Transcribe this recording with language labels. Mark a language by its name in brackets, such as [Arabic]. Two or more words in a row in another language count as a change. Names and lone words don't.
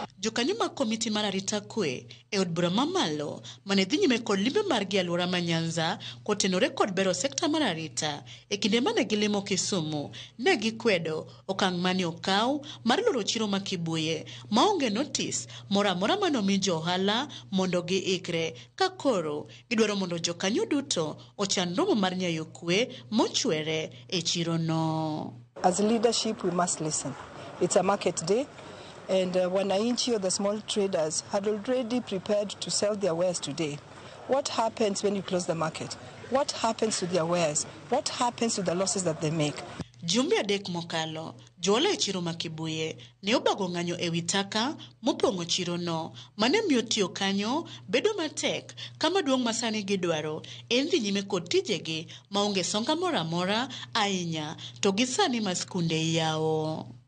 [Luo (Kenya and Tanzania)] Jokanyo mag komiti mar arita kwe e od bura mamalo mane dhi nyime kod limbe margi alwora ma Nyanza kotenore kod bero sekta mar arita e kinde mane gilimo Kisumu ne gikwedo okang' mane okaw mar loro chiro ma Kibuye maonge notice mora manomiyo johala mondo giikre ka koro gidwaro mondo jokanyo duto ochan romo mar nyayo kwe mochwere e chiro no. [English] As leadership we must listen. It's a market day. And Wananchi or the small traders had already prepared to sell their wares today. What happens when you close the market? What happens to their wares? What happens to the losses that they make? [Luo (Kenya and Tanzania)] Jumbe adek mokalo, johala e chiro ma Kibuye ne obago ng'anyo e wi taka mopong'o chiro no mane miyo tiyo kanyo bedo matek kama duong' masani gidwaro en dhi nyime kod tijegi maonge songa mora ahinya to gisani ma skunde yawo.